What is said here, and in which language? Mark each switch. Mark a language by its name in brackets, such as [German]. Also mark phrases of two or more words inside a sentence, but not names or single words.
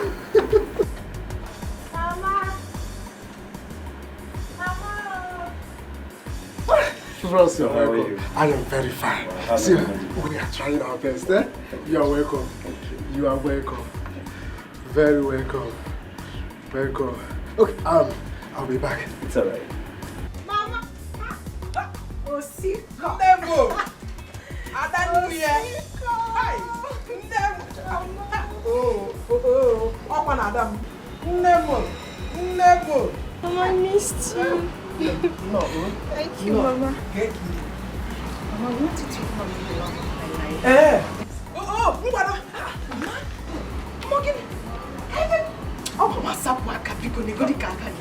[English] Ross, you're welcome. I am very fine. See, we are trying our best, eh? You are welcome. You are welcome. Very welcome. Welcome. Okay, I'll be back. It's alright. Mama! Oh, see, Ndemo! Adanuye! Hi! Ndemo! Oh, Open Adam! Ndemo! Mama, I missed you. No. Thank you, Mama. Thank you. Mama, I wanted to come to the love of my life. Mbana! Morgan! Mama, sapwa kapiko ni godi kaka ke.